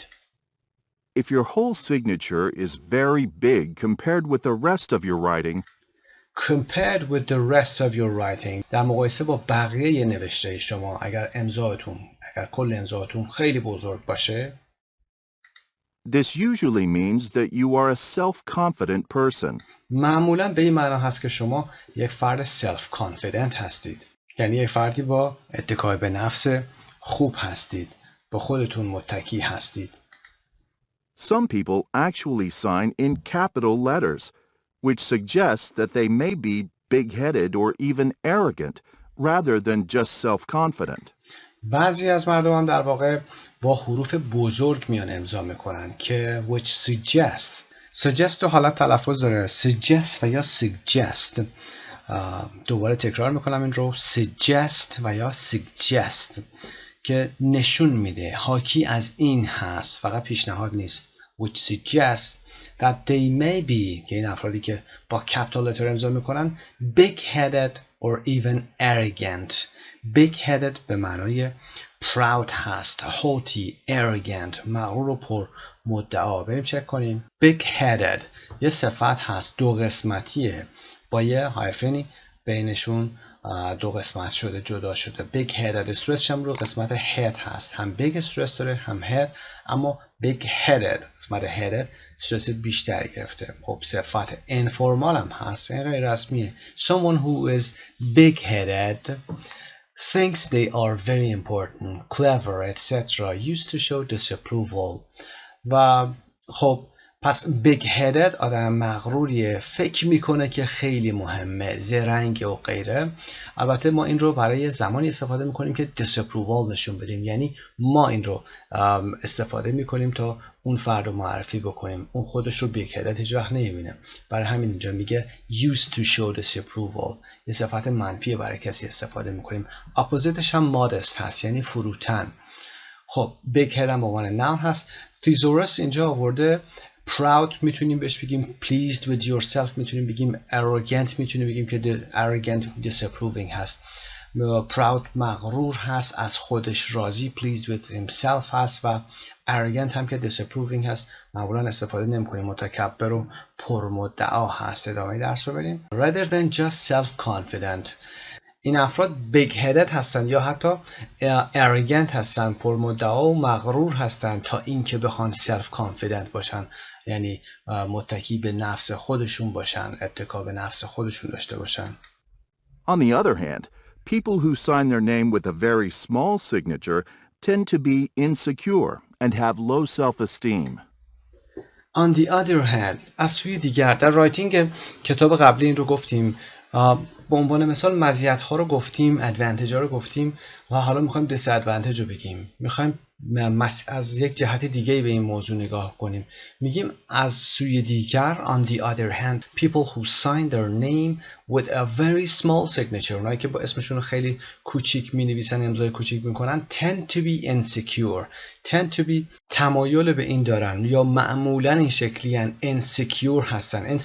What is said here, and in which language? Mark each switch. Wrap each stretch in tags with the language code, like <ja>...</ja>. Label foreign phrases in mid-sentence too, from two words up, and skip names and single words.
<en>If your whole signature is very big compared with the rest of your writing, compared with the rest of your writing</en> <fa>در mقایسه با بقیه نوشته شما اگر کل امضاتون خیلی بزرگ باشه</fa> <en>this usually means that you are a self-confident person.</en> <fa>معمولاً به این معنا هست که شما یک فرد self-confident هستید. یعنی یک فردی با اتکای به نفس خوب هستید. با خودتون متکی هستید.</fa> <en>Some people actually sign in capital letters, which suggests that they may be big-headed or even arrogant, rather than just self-confident.</en> <fa>بعضی از مردم هم در واقع با حروف بزرگ میان امضا میکنن که</fa> <en>which suggest</en> <fa>دو حالت تلفظ داره. suggest و یا suggest. دوباره تکرار میکنم این رو. suggest و یا suggest که نشون میده، حاکی از این هست، فقط پیشنهاد نیست.</fa> <en>which suggests that they may be</en> <fa>که این افرادی که با</fa> <en>capital letter</en> <fa>امضا میکنن</fa> <en>big-headed or even arrogant.</en> <fa>big-headed به معنای proud هست،</fa> <en>haughty، arrogant،</en> <fa>مغرور و پر مدعا. بریم چک کنیم. big-headed یه صفت هست دو قسمتیه با یه هایفنی بینشون دو قسمت شده، جدا شده.</fa> <en>big headed</en> <fa>استرسش هم رو قسمت head هست، هم big استرس داره هم head، اما</fa> <en>big headed</en> <fa>قسمت head استرس بیشتری گرفته. خب صفت informal هم هست، این غیر رسمیه.</fa> <en>someone who is big headed thinks they are very important, clever, etc. used to show disapproval.</en> <fa>و خب پس</fa> <en>big headed</en> <fa>آدم مغروریه، فکر میکنه که خیلی مهمه، زرنگ و غیره. البته ما این رو برای زمانی استفاده میکنیم که disapproval نشون بدیم، یعنی ما این رو استفاده میکنیم تا اون فرد رو معرفی بکنیم. اون خودش رو</fa> <en>big headed</en> <fa>هیچ وقت نمیبینه، برای همین اینجا میگه</fa> <en>used to show disapproval.</en> <fa>یه صفت منفیه برای کسی استفاده میکنیم. اپوزیتش هم modest هست یعنی فروتن. خب</fa> <en>big head</en> <fa>هم به عنوان noun هست. thesaurus اینجا آورده proud میتونیم بهش بگیم</fa> <en>pleased with yourself،</en> <fa>میتونیم بگیم arrogant، میتونیم بگیم که</fa> <en>arrogant disapproving</en> <fa>هست. proud مغرور هست، از خودش راضی</fa> <en>pleased with himself</en> <fa>هست و arrogant هم که disapproving هست معمولا استفاده نمی‌کنیم، متکبر و پرمدعا هست. ادامه درس رو بریم.</fa> <en>rather than just self-confident،</en> <fa>این افراد</fa> <en>big headed</en> <fa>هستن یا حتی arrogant هستن، پرمدعا و مغرور هستن تا اینکه بخوان</fa> <en>self confident</en> <fa>باشن، یعنی متکی به نفس خودشون باشن، اتکا به نفس خودشون داشته باشن.</fa> <en>On the other hand, people who sign their name with a very small signature tend to be insecure and have low self-esteem. On the other hand،</en> <fa>از سوی دیگر، در رایتینگ کتاب قبلی این رو گفتیم، به عنوان مثال مزیت‌ها رو گفتیم، ادوانتیج‌ها رو گفتیم و حالا می‌خوایم دیس ادوانتیج رو بگیم. می‌خوایم از یک جهت دیگه به این موضوع نگاه کنیم. میگیم از سوی دیگر</fa> <en>on the other hand people who sign their name with a very small signature،</en> <fa>اونایی که با اسمشون رو خیلی کوچیک می‌نویسن، امضای کوچیک می‌کنن،</fa> <en>tend to be insecure. tend to be</en> <fa>تمایل به این دارن یا معمولاً این شکلی‌ان، insecure هستن.</fa>